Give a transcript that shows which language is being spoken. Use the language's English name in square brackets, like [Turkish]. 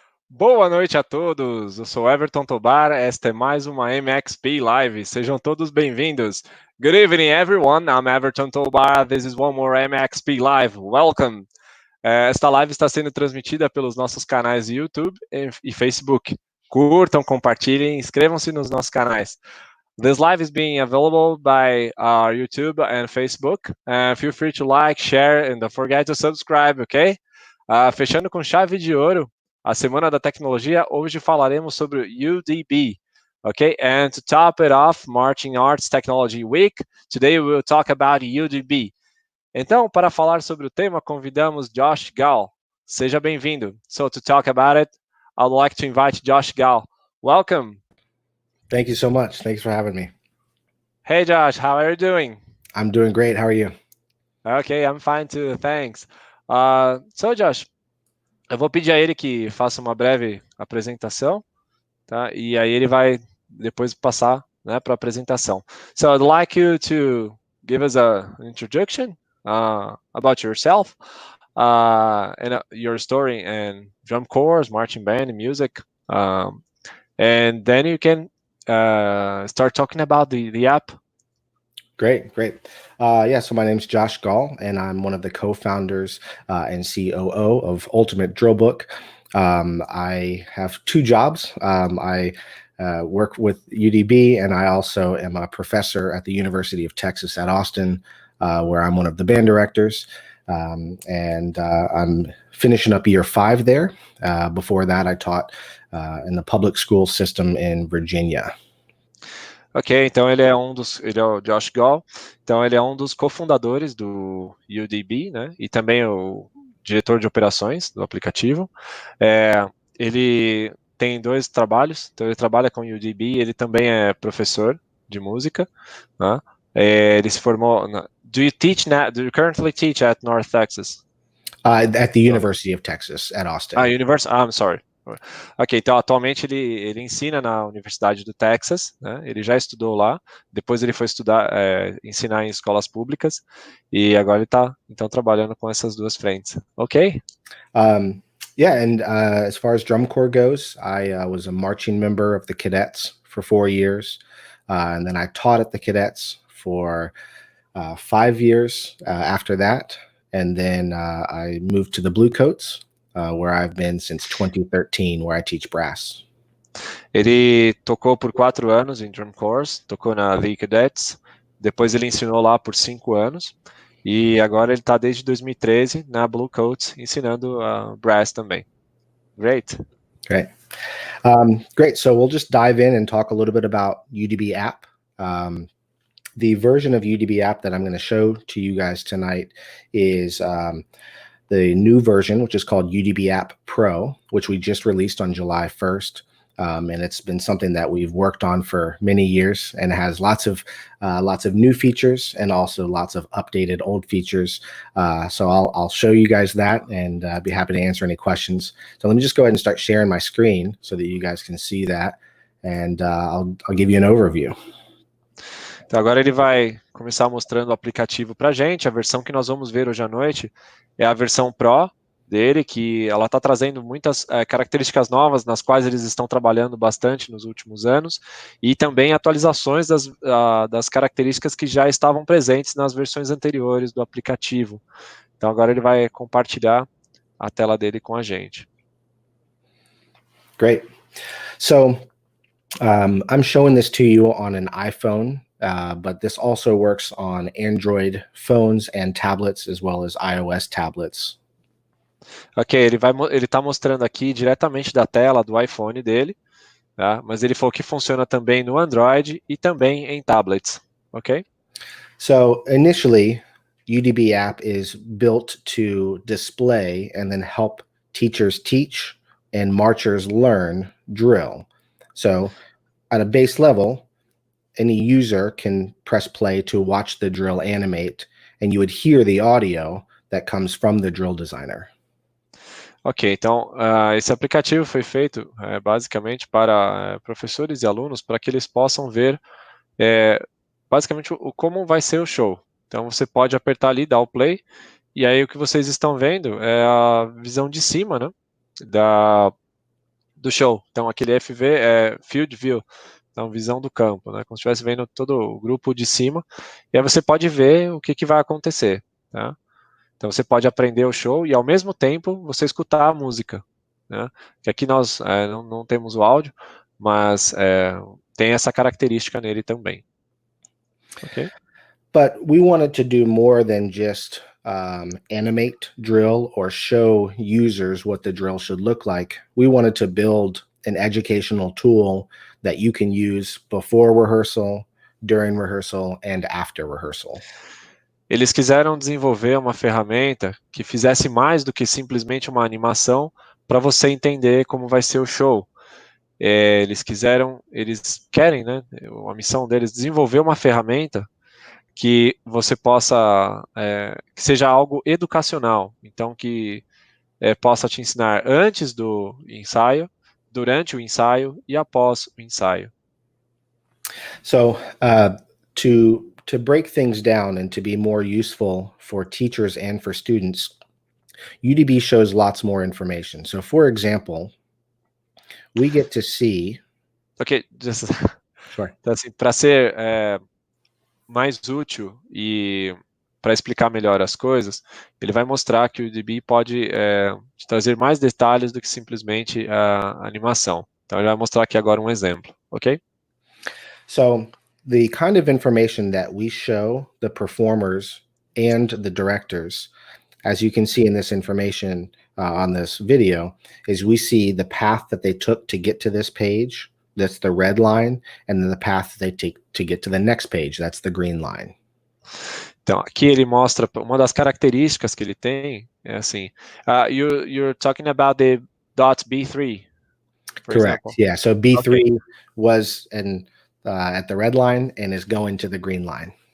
[Portuguese] Boa noite a todos, eu sou Everton Tobar, esta é mais uma MXP Live, sejam todos bem-vindos. [English] Good evening everyone, I'm Everton Tobar, this is one more MXP Live, welcome. [Portuguese] Esta live está sendo transmitida pelos nossos canais YouTube e Facebook. Curtam, compartilhem, inscrevam-se nos nossos canais. [English] This live is being available by our YouTube and Facebook. Feel free to like, share, and don't forget to subscribe, ok? [Portuguese] Fechando com chave de ouro, a Semana da Tecnologia, hoje falaremos sobre UDB, okay? [English] And to top it off, Marching Arts Technology Week, today we will talk about UDB. [Portuguese] Então, para falar sobre o tema, convidamos Josh Gall. Seja bem-vindo. [English] So, to talk about it, I'd like to invite Josh Gall. Welcome. Thank you so much. Thanks for having me. Hey, Josh, how are you doing? I'm doing great. How are you? Okay, I'm fine too, thanks. So, [Portuguese] Josh, eu vou pedir a ele que faça uma breve apresentação, tá? E aí ele vai depois passar, né, para a apresentação. [English] So I'd like you to give us an introduction about yourself and your story and drum corps, marching band, and music, and then you can start talking about the app. Great. Yeah, so my name's Josh Gall, and I'm one of the co-founders and COO of Ultimate Drill Book. I have two jobs. I work with UDB, and I also am a professor at the University of Texas at Austin, where I'm one of the band directors. And I'm finishing up year 5 there. Before that, I taught in the public school system in Virginia. [Portuguese] Ok, então ele é o Josh Gall, então ele é um dos cofundadores do UDB, né, e também o diretor de operações do aplicativo. Ele tem 2 trabalhos, então ele trabalha com o UDB, ele também é professor de música, né, ele se formou, [English] do you currently teach at North Texas? At the University of Texas at Austin. I'm sorry. [Portuguese] Ok, então atualmente ele ensina na Universidade do Texas, né? Ele já estudou lá, depois ele foi ensinar em escolas públicas, e agora ele está então trabalhando com essas 2 frentes, ok? [English] Yeah, and as far as drum corps goes, I was a marching member of the cadets for 4 years, and then I taught at the cadets for 5 years after that, and then I moved to the Bluecoats, where I've been since 2013, where I teach brass. [Portuguese] Ele tocou por 4 anos em drum corps, tocou na The Cadets, depois ele ensinou lá por 5 anos, e agora ele está desde 2013 na Bluecoats ensinando brass também. [English] Great. Great. So we'll just dive in and talk a little bit about UDB app. The version of UDB app that I'm going to show to you guys tonight is the new version, which is called UDB App Pro, which we just released on July 1st. And it's been something that we've worked on for many years, and it has lots of new features and also lots of updated old features. So I'll show you guys that, and be happy to answer any questions. So let me just go ahead and start sharing my screen so that you guys can see that, and I'll give you an overview. [Portuguese] Então agora ele vai começar mostrando o aplicativo para a gente. A versão que nós vamos ver hoje à noite é a versão Pro dele, que ela está trazendo muitas características novas, nas quais eles estão trabalhando bastante nos últimos anos, e também atualizações das características que já estavam presentes nas versões anteriores do aplicativo. Então agora ele vai compartilhar a tela dele com a gente. [English] Great. So I'm showing this to you on an iPhone. But this also works on Android phones and tablets, as well as iOS tablets. [Portuguese] Ok, ele está mostrando aqui diretamente da tela do iPhone dele, tá? Mas ele falou que funciona também no Android e também em tablets, ok? [English] So initially, UDB app is built to display and then help teachers teach and marchers learn drill. So at a base level, any user can press play to watch the drill animate, and you would hear the audio that comes from the drill designer. [Portuguese] Ok, então esse aplicativo foi feito basicamente para professores e alunos para que eles possam ver basicamente como vai ser o show. Então você pode apertar ali, dar o play, e aí o que vocês estão vendo é a visão de cima, né, do show. Então aquele FV é Field View, então visão do campo, né, como se estivesse vendo todo o grupo de cima, e aí você pode ver o que vai acontecer, tá? Então você pode aprender o show e ao mesmo tempo você escutar a música, né? Que aqui nós não temos o áudio, mas tem essa característica nele também. Ok? [English] But we wanted to do more than just animate drill or show users what the drill should look like. We wanted to build an educational tool that you can use before rehearsal, during rehearsal, and after rehearsal. [Portuguese] Eles quiseram desenvolver uma ferramenta que fizesse mais do que simplesmente uma animação para você entender como vai ser o show. Eles querem, né? A missão deles desenvolver uma ferramenta que você possa, que seja algo educacional, então que possa te ensinar antes do ensaio, durante o ensaio e após o ensaio. [English] So to break things down and to be more useful for teachers and for students, UDB shows lots more information. So for example, we get to see... Ok, just, Sure. [Portuguese] então, assim, para ser mais útil e para explicar melhor as coisas, ele vai mostrar que o UDB pode te trazer mais detalhes do que simplesmente a animação. Então ele vai mostrar aqui agora um exemplo, ok? [English] So the kind of information that we show the performers and the directors, as you can see in this information on this video, is we see the path that they took to get to this page, that's the red line, and then the path that they take to get to the next page, that's the green line. [Portuguese] Então, aqui ele mostra uma das características que ele tem, é assim, [English] you're talking about the dot B3, for Correct, example. yeah, so B3 Okay. was at the red line and is going to the green line.